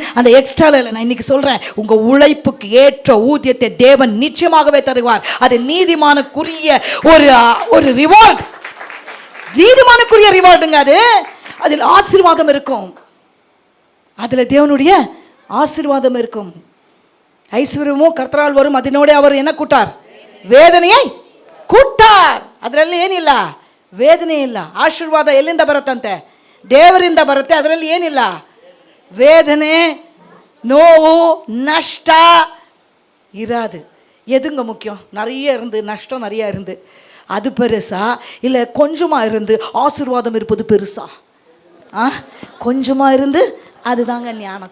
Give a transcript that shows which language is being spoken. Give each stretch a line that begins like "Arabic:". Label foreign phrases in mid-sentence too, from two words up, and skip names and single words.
Tamil: அந்த எக்ஸ்ட்ராவில் நான் இன்னைக்கு சொல்கிறேன், உங்கள் உழைப்புக்கு ஏற்ற ஊதியத்தை தேவன் நிச்சயமாகவே தருவார். அது நீதிமானுக்குரிய ஒரு ரிவார்டு, நீதிமானுக்குரிய ரிவார்டுங்க. அதில் ஆசீர்வாதம் இருக்கும், அதில் தேவனுடைய ஆசீர்வாதம் இருக்கும். ஐஸ்வர்யமும் கர்த்தரால் வரும், அதனோட அவர் என்ன கூட்டார்,
Kannada: ವೇದನೆಯೇ ಕೂಟಾರ್. ಅದರಲ್ಲಿ ಏನಿಲ್ಲ, ವೇದನೆ ಇಲ್ಲ. ಆಶೀರ್ವಾದ ಎಲ್ಲಿಂದ ಬರುತ್ತಂತೆ, ದೇವರಿಂದ ಬರುತ್ತೆ. ಅದರಲ್ಲಿ ಏನಿಲ್ಲ,
Tamil: வேதனை, நோவு, நஷ்ட இராது. எதுங்க முக்கியம்? நிறைய இருந்து நஷ்டம் நிறைய இருந்து அது பெருசா, இல்லை கொஞ்சமாக இருந்து ஆசீர்வாதம் இருப்பது பெருசா? கொஞ்சமாக இருந்து அதுதாங்க ஞானம்.